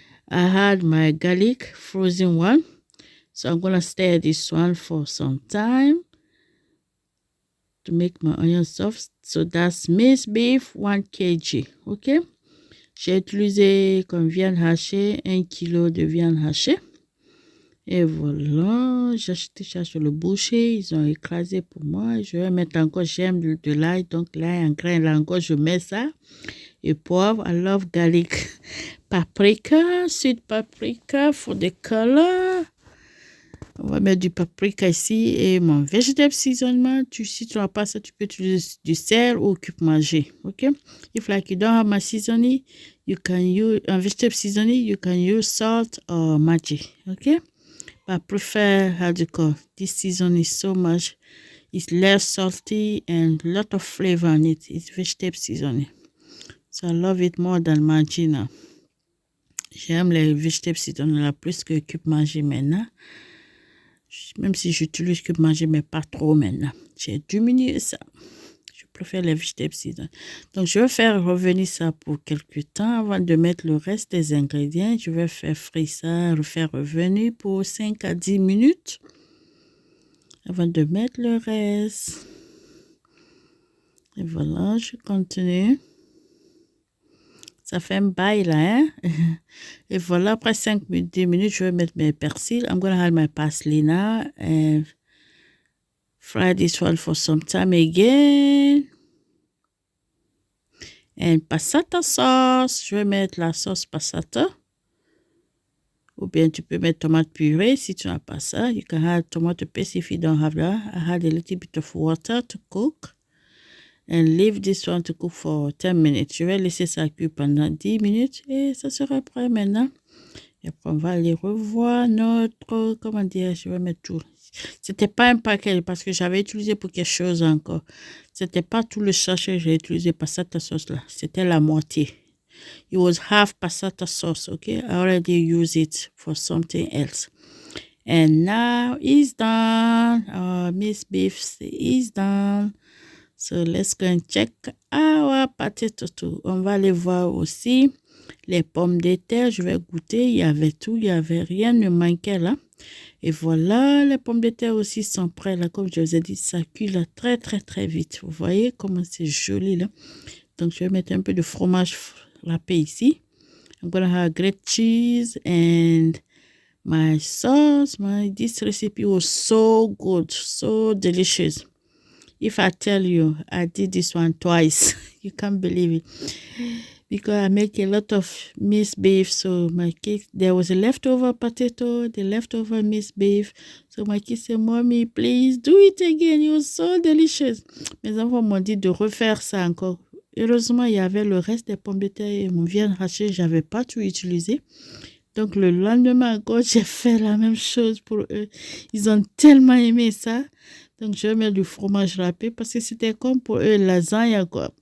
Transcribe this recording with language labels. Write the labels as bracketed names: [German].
[English] I had my garlic, frozen one. So I'm going to stir this one for some time to make my onion soft. So that's minced beef, 1 kg. OK? [French] J'ai utilisé comme viande hachée, 1 kg de viande hachée. Et voilà, j'ai acheté ça sur le boucher. Ils ont écrasé pour moi. Je vais mettre encore, j'aime de l'ail. Donc l'ail en grain, là encore, je mets ça. Et poivre, [English] I love garlic. Paprika, sweet paprika for the color. [French] On va mettre du paprika ici et mon vegetable seasoning. Si tu n'as pas ça, tu peux utiliser du sel ou cube manger. [English] Okay? If like you don't have my seasoning, you can use vegetable seasoning. You can use salt or Maggi. Okay? But I prefer this seasoning so much. It's less salty and a lot of flavor on it. It's vegetable seasoning. So I love it more than Maggi now. [French] J'aime les vegetable seasoning là plus que cube manger maintenant. Même si j'utilise cube manger, mais pas trop maintenant. J'ai diminué ça. Je préfère les vegetable seasoning. Donc, je vais faire revenir ça pour quelques temps avant de mettre le reste des ingrédients. Je vais faire frire ça, refaire revenir pour 5 à 10 minutes avant de mettre le reste. Et voilà, je continue. Ça fait un bail là, hein? Et voilà, après 5 minutes, 10 minutes, je vais mettre mes persils. [English] I'm going to add my parsley now and fry this one for some time again. And passata sauce, [French] je vais mettre la sauce passata. Ou bien tu peux mettre tomate purée si tu n'as pas ça. [English] You can add tomato paste if you don't have that. I add a little bit of water to cook. And leave this one to cook for 10 minutes. [French] Je vais laisser ça cuire pendant 10 minutes et ça sera prêt maintenant. Et après, on va aller revoir notre, comment dire, je vais mettre tout. C'était pas un paquet parce que j'avais utilisé pour quelque chose encore. C'était pas tout le sachet que j'ai utilisé passata sauce là. C'était la moitié. [English] It was half passata sauce, okay? I already used it for something else. And now it's done. Our minced beef is done. So let's go and check our potato too. [French] On va aller voir aussi les pommes de terre. Je vais goûter. Il y avait tout. Il y avait rien ne manquait là. Et voilà, les pommes de terre aussi sont prêtes là. Comme je vous ai dit, ça cuit là très très très vite. Vous voyez comment c'est joli là. Donc je vais mettre un peu de fromage râpé ici. [English] I'm gonna have great cheese and my sauce. This recipe was so good, so delicious. If I tell you, I did this one twice. You can't believe it. Because I make a lot of minced beef. So my kids, there was a leftover potato, the leftover minced beef. So my kids said, Mommy, please do it again. It was so delicious. [French] Mes enfants m'ont dit de refaire ça encore. Heureusement, il y avait le reste des pommes de terre et mon viande hachée. Je n'avais pas tout utilisé. Donc le lendemain encore, j'ai fait la même chose pour eux. Ils ont tellement aimé ça. Donc, je vais mettre du fromage râpé parce que c'était comme pour eux, lasagne, quoi.